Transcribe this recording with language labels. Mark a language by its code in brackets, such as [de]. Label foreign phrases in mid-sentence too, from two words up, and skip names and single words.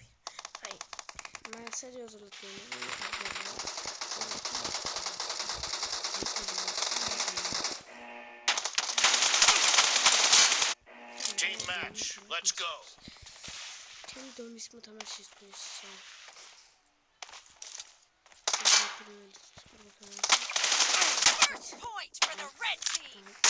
[ka] აი, მაგრამ სერიოზულად [en] Team match, let's go. [ka] ჩემი დონის მოთამაშისთვის [en] First point for the red team.